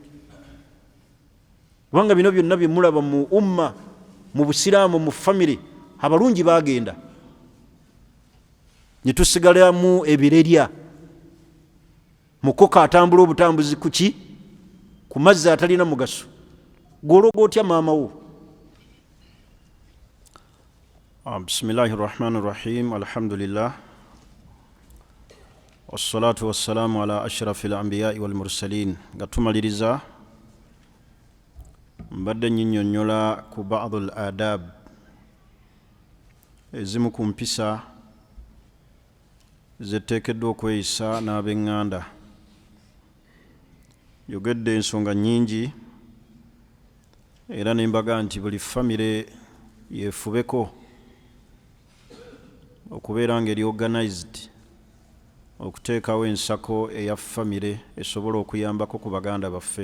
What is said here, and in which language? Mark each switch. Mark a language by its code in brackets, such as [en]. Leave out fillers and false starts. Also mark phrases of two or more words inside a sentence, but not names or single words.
[lg] Kubanga bino byonna bye mulaba mu umma, mu busiraamu, mu famire, abalungi bagenda ne tusigalamu ebirerya. Mukoka atambula obutambuzi kuki? Ku mazzi atalina mugaso. Gwologa otya maama wo? [ar] Bismillahirrahmanirrahim. Alhamdulillah. والصلاة والسلام على أشرف الأنبياء والمرسلين. [lg] Nga tumaliriza mbadde nnyonnyola ku [ar] بعض الآداب, [lg] ezimu ku mpisa zeteekeddwa okweyisa n'ab'eŋŋanda. Yogedde ensonga nnyingi era nembaga nti buli famire yeefubeko okubeera ng'eri organized, okuteekawo ensako eya famire esobola okuyambako ku baganda baffe.